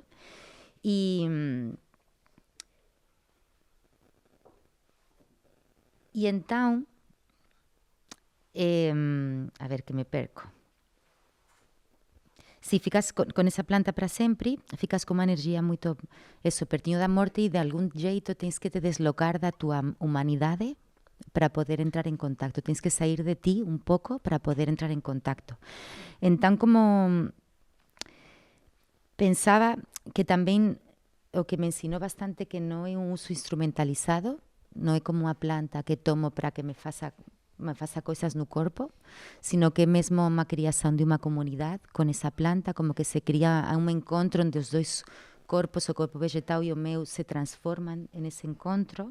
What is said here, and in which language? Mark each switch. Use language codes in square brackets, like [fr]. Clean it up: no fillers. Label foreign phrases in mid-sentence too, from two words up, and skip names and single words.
[pt] E então, a ver que me perco. Se ficas com essa planta para sempre, ficas com uma energia muito, pertinho da morte e de algum jeito tens que te deslocar da tua humanidade para poder entrar en contacto. Tens que sair de ti un pouco para poder entrar en contacto. [gl] Entón, como pensaba que tamén o que me ensinou bastante que non é un uso instrumentalizado, non é como unha planta que tomo para [pt] que me faça coisas no corpo, [gl] sino que é mesmo unha criación de unha comunidade con esa planta, como que se cría un encontro onde os dois corpos, o corpo vegetal e o meu, se transforman en ese encontro.